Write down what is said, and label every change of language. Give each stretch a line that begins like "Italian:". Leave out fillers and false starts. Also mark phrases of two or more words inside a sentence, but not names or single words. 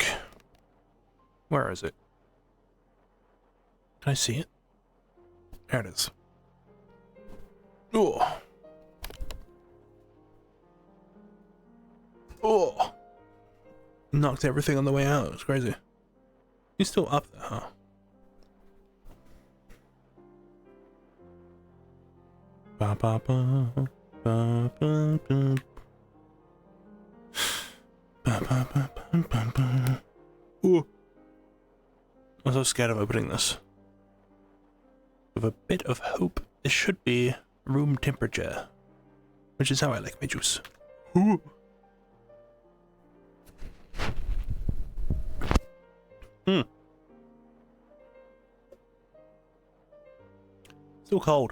English: Where is it? Can I see it? There it is. Oh. Oh. Knocked everything on the way out. It's crazy. He's still up there, huh? Ba ba ba ba ba ba. Ba ba ba ba ba ba. Ooh. I'm so scared of opening this. With a bit of hope, this should be room temperature, which is how I like my juice. Ooh. Still cold.